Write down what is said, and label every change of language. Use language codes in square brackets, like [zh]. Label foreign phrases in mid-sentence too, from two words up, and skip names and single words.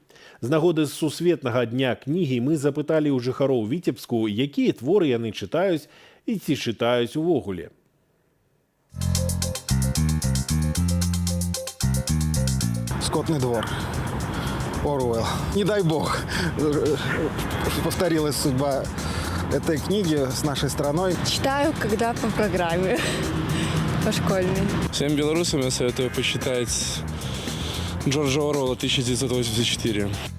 [be] З нагоды сусветнага дня кнігі мы запыталі ў жыхароў Віцебску, якія творы яны чытаюць і ці чытаюць увогуле. [ru] «Скотный двор», Оруэлл. Не дай бог, повторилась судьба этой книги с нашей страной. Читаю, когда по программе. По школьной. Всем белорусам я советую почитать Джорджа Оруэлла «1984».